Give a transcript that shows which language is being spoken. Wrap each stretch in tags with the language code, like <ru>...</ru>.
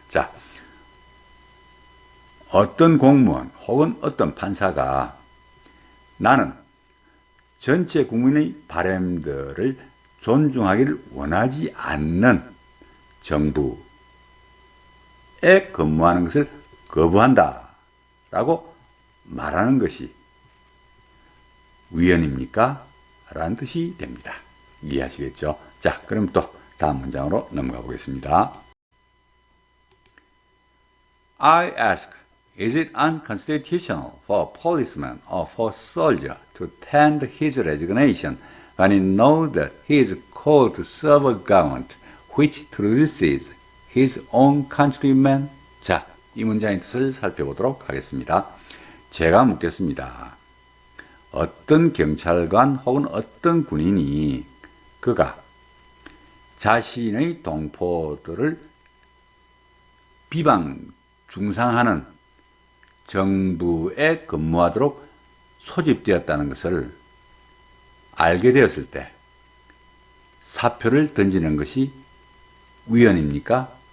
<ko>자, 어떤 공무원 혹은 어떤 판사가 나는 전체 국민의 바람들을 존중하기를 원하지 않는 정부에 근무하는 것을 거부한다 라고 말하는 것이 우연입니까? 라는 뜻이 됩니다. 이해하시겠죠? 자, 그럼 또 다음 문장으로 넘어가 보겠습니다.</ko> <en>I ask, is it unconstitutional for a policeman or for a soldier to tender his resignation when he knows that he is called to serve a government which traduces his own countrymen?</en> <ko>자, 이 문장의 뜻을 살펴보도록 하겠습니다. 제가 묻겠습니다. 어떤 경찰관 혹은 어떤 군인이 그가 자신의 동포들을 비방 중상하는 정부에 근무하도록 소집되었다는 것을 알게 되었을 때 사표를 던지는 것이 우연입니까?</ko>